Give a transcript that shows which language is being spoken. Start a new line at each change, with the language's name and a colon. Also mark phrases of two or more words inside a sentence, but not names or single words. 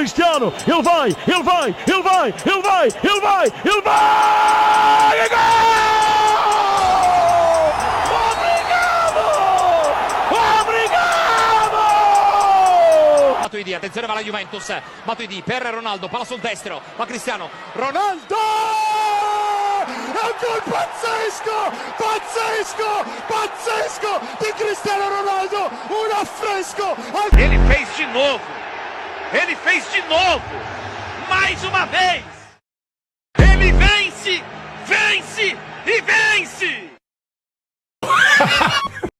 Portuguese: Cristiano, ele vai! É gol!
Italian: Matuidi, attenzione, va la Juventus. Matuidi per Ronaldo, palla sul destro, va Cristiano. Ronaldo! È un gol pazzesco di Cristiano Ronaldo, un affresco.
Portuguese: Ele fez de novo, mais uma vez. Ele vence e vence!